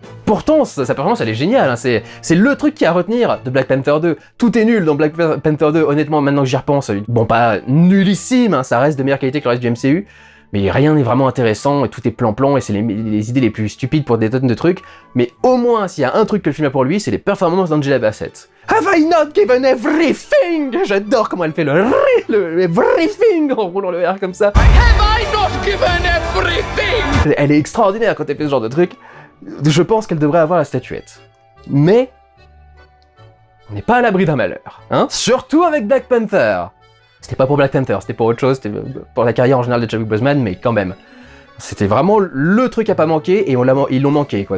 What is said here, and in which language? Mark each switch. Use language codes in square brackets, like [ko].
[fr] Pourtant, sa performance, elle est géniale, hein. C'est le truc qui a à retenir de Black Panther 2. Tout est nul dans Black Panther 2, honnêtement, maintenant que j'y repense. Bon, pas nullissime, hein, ça reste de meilleure qualité que le reste du MCU, mais rien n'est vraiment intéressant, et tout est plan-plan, et c'est les idées les plus stupides pour des tonnes de trucs, mais au moins, s'il y a un truc que le film a pour lui, c'est les performances d'Angela Bassett. [en] Have I not given everything? [fr] J'adore comment elle fait le everything en roulant le R comme ça. [en] Have I not given everything? [fr] Elle est extraordinaire quand elle fait ce genre de truc. Je pense qu'elle devrait avoir la statuette. Mais on n'est pas à l'abri d'un malheur, hein? Surtout avec Black Panther. C'était pas pour Black Panther, c'était pour autre chose, c'était pour la carrière en général de Chadwick Boseman, mais quand même. C'était vraiment le truc à pas manquer, et ils l'ont manqué, quoi.